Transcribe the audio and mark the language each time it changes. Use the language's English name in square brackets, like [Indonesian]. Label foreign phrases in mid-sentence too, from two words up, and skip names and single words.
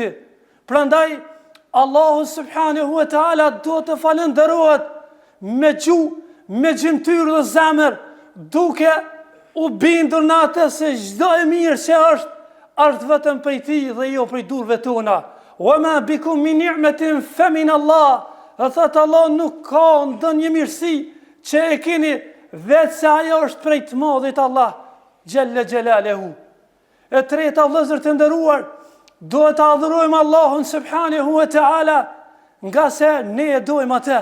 [Albanian] Prandaj Allahu [Arabic] سبحانه وتعالى [Albanian] do të falenderohet me gjuhë, me gjymtyrë dhe zemër, duke u bindur në atë se çdo e mirë që është vetëm prej tij dhe jo prej durve tona. [Arabic] وما بكم من نعمة فمن الله. [Albanian] Dhe thot Allah, nuk ka ndonjë mirësi që e keni vetë se ajo është prej të madhit Allah [Arabic] جل جلاله. [Albanian] E treta, vëllezër të nderuar, duhet të adhurojmë Allahun [Arabic] سبحانه وتعالى, [Albanian] nga se ne e dojmë atë.